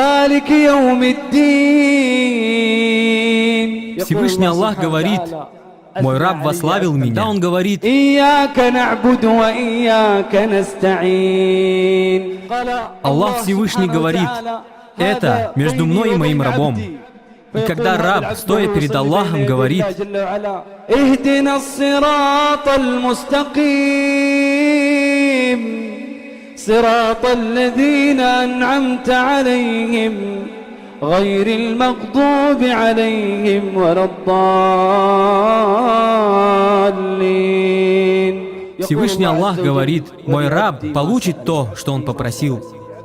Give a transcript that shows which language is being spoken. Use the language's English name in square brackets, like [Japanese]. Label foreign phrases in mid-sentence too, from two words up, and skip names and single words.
[Russian] Всевышний Аллах говорит: мой раб восславил меня. Когда он говорит: Аллах Всевышний говорит: это между мной и моим рабом. И когда раб, стоя перед Аллахом, говорит: [Arabic] صراط الذين أنعمت عليهم غير المغضوب عليهم ولا الضالين. [Russian] Всевышний Аллах говорит: мой раб получит то, что он попросил.